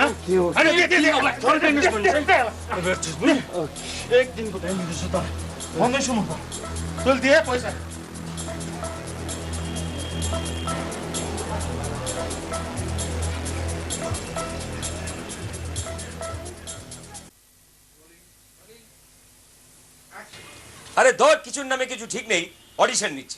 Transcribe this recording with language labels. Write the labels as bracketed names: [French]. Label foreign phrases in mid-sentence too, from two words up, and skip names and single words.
[Nepali] एक दिनको टाइम दिदैछु त भन्दैछु म तैँले दिए पैसा [Bangla] আরে ধর কিছুর নামে কিছু ঠিক নেই, অডিশন নিচ্ছে।